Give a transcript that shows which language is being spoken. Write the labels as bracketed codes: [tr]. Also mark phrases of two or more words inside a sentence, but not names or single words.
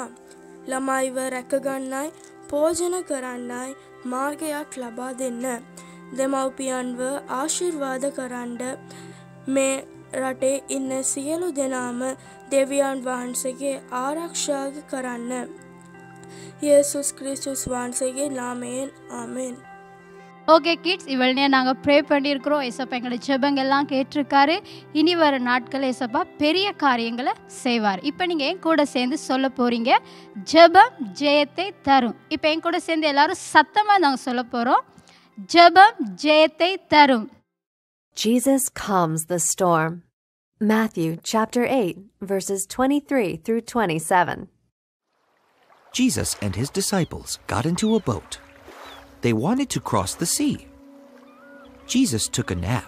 [si] ළමයිව රැකගන්නයි, පෝෂණ කරන්නයි මාර්ගයක් ලබා දෙන්න. දෙමව්පියන්ව ආශිර්වාද කරන්න. මේ රටේ ඉන්න සියලු දෙනාම දෙවියන් වහන්සේගේ ආරක්ෂා කරන්න. යේසුස් ක්‍රිස්තුස් වහන්සේගේ නාමයෙන් ආමෙන්. [en] okay kids, [ta] இவ்வளோ நாங்கள் ப்ரே பண்ணியிருக்கிறோம். ஏசப்பா எங்களோட ஜெபங்கள்லாம் கேட்டிருக்காரு. இனி வர நாட்கள் ஏசப்பா பெரிய காரியங்களை செய்வார். இப்போ நீங்கள் என் கூட சேர்ந்து சொல்ல போகிறீங்க, ஜெபம் ஜெயத்தை தரும். இப்போ என் கூட சேர்ந்து எல்லாரும் சத்தமாக நாங்கள் சொல்ல போகிறோம், ஜெபம் ஜெயத்தை தரும். [en] Jesus calms the storm. Matthew chapter 8 verses 23 through 27. Jesus and his disciples got into a boat. They wanted to cross the sea. Jesus took a nap.